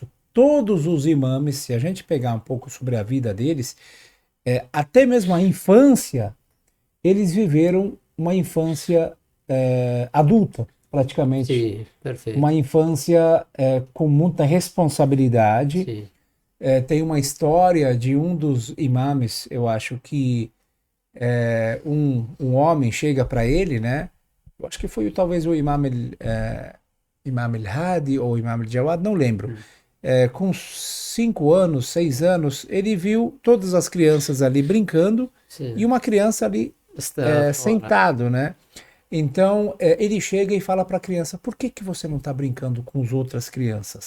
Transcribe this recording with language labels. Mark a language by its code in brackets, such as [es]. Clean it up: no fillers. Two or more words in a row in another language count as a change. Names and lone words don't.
[pt] Todos os imames, se a gente pegar um pouco sobre a vida deles, até mesmo a infância, eles viveram uma infância adulta, praticamente. Sim, perfeito. Uma infância com muita responsabilidade. Sim. Tem uma história de um dos imames, eu acho que um homem chega para ele, né? Eu acho que foi talvez o Imam al-Hadi ou Imam al-Jawad, não lembro. Com 5 anos, 6 anos, ele viu todas as crianças ali brincando. Sim. E uma criança ali sentado, né? Então ele chega e fala para a criança: por que você não está brincando com as outras crianças?